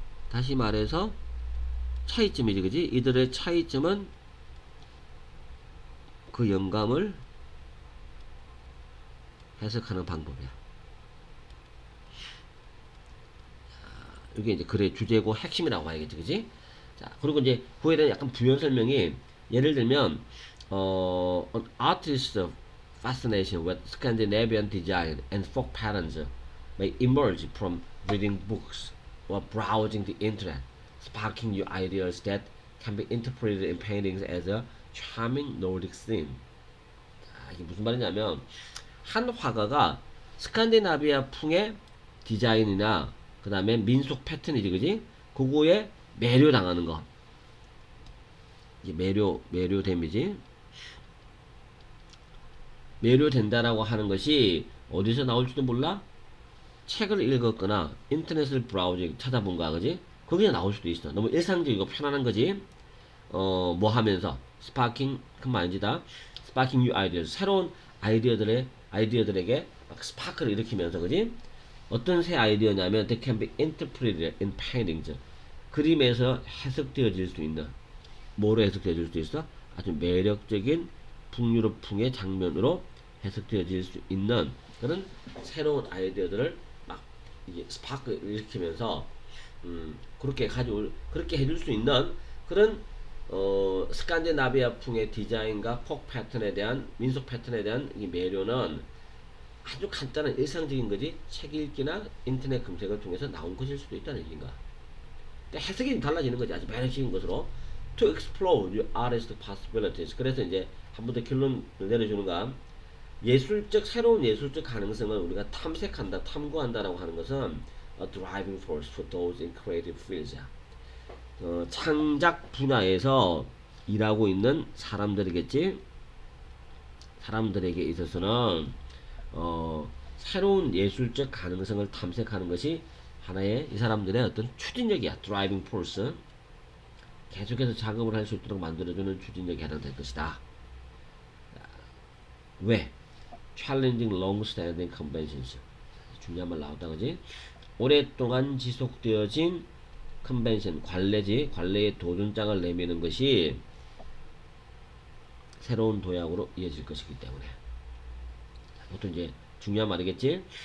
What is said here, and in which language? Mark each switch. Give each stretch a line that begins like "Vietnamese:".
Korean: 다시 말해서 차이점이지, 그지? 이들의 차이점은 그 영감을 해석하는 방법이야. 이게 이제 글의 주제고 핵심이라고 봐야겠지, 그지? 자, 그리고 이제 그에 대한 약간 부연 설명이, 예를 들면
English: an artist's fascination with Scandinavian design and folk patterns may emerge from reading books or browsing the internet, sparking new ideas that can be interpreted in paintings as a charming Nordic scene.
Korean: 자, 이게 무슨 말이냐면, 한 화가가 스칸디나비아 풍의 디자인이나 그 다음에 민속 패턴이지, 그지? 그거에 매료당하는 거. 이게 매료됨이지. 매료된다라고 하는 것이 어디서 나올지도 몰라? 책을 읽었거나 인터넷을 브라우징 찾아본 거야, 그지? 거기에 나올 수도 있어. 너무 일상적이고 편안한 거지. 뭐 하면서 스파킹, 그 말인지다. 스파킹 뉴 아이디어, 새로운 아이디어들에게 막 스파크를 일으키면서, 그지? 어떤 새 아이디어냐면
English: they can be interpreted in paintings.
Korean: 그림에서 해석되어질 수 있는, 뭐로 해석되어질 수 있어? 아주 매력적인 북유럽풍의 장면으로 해석되어질 수 있는 그런 새로운 아이디어들을 막 이게 스파크를 일으키면서 그렇게 해줄 수 있는 그런 스칸디나비아풍의 디자인과 폭 패턴에 대한, 민속 패턴에 대한 이 매료는 아주 간단한 일상적인 거지, 책 읽기나 인터넷 검색을 통해서 나온 것일 수도 있다는 얘기인가. 근데 해석이 달라지는 거지, 아주 매력적인 것으로.
English: To explore new artistic possibilities.
Korean: 그래서 이제 한 번 더 결론을 내려주는가. 새로운 예술적 가능성을 우리가 탐구한다라고 하는 것은
English: a driving force for those in creative fields.
Korean: 창작 분야에서 일하고 있는 사람들이겠지. 사람들에게 있어서는 새로운 예술적 가능성을 탐색하는 것이 하나의 이 사람들의 어떤 추진력이야.
English: driving force.
Korean: 계속해서 작업을 할 수 있도록 만들어주는 추진력이 해당될 것이다. 왜?
English: challenging long-standing conventions.
Korean: 중요한 말 나왔다, 그지? 오랫동안 지속되어진 컨벤션, 관례의 도전장을 내미는 것이 새로운 도약으로 이어질 것이기 때문에. 보통 이제 중요한 말이겠지?